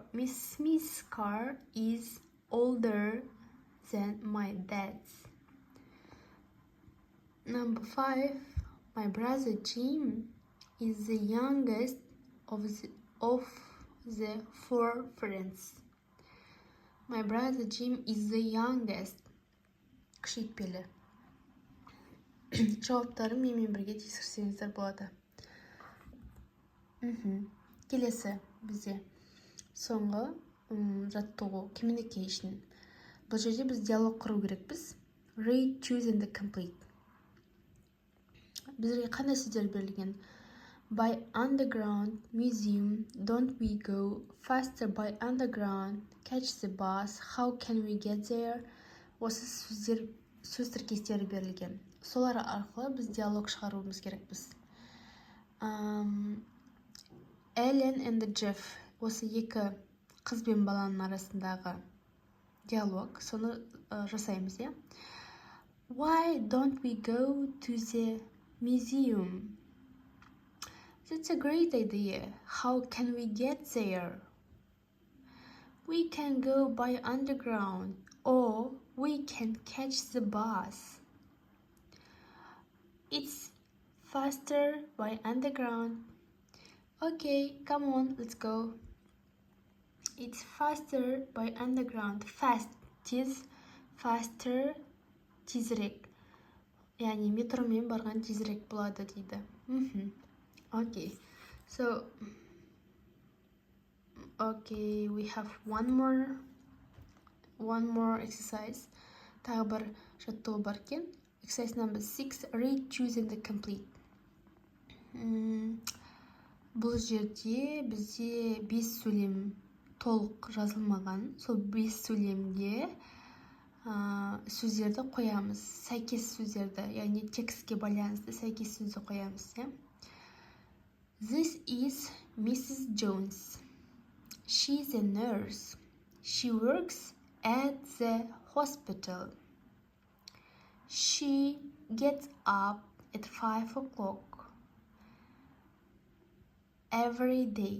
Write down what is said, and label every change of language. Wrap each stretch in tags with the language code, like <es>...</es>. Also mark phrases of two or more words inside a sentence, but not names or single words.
<en>Miss Smith's car is older than my dad's. Number 5. My brother Jim is the youngest of the 4 friends. My brother Jim is the youngest.</en> <kk>Кішейтпелі. Жауаптары менімен бірге тексерсеңіздер болады. Келесі бізде соңғы жаттығу communication. Бұл жерде біз диалог құру керекпіз.</kk> <en>Read, choose and complete.</en> <kk>Біздерге қандай сөздер берілген?</kk> <en>By underground, museum, don't we go, faster by underground, catch the bus, how can we get there?</en> <kk>Осы сөз тіркестері берілген. Солар арқылы біз диалог шығаруымыз керекпіз.</kk> <en>Ellen and Jeff,</en> <kk>осы екі қыз бен баланың арасындағы диалог, соны жасаймыз, иә?</kk> <en>Why don't we go to the museum? That's a great idea. How can we get there? We can go by underground or we can catch the bus. It's faster by underground. Okay, come on, let's go. It's faster by underground. Fast,</en> <kk>тез, faster, тезірек. Яғни метромен барған тезірек болады дейді.</kk> <en>Okay, so we have one more exercise.</en> <kk>Тағы бір жаттығу бар екен.</kk> <en>Exercise number 6. Read, choose and complete.</en> <kk>Бұл жерде бізде 5 сөйлем толық жазылмаған. Сол 5 сөйлемге сөздерді қоямыз. Сәйкес сөздерді, яғни текстке байланысты сәйкес сөзді қоямыз.</kk> <en>This is Mrs. Jones. She's a nurse. She works at the hospital. She gets up at 5 o'clock every day.</en>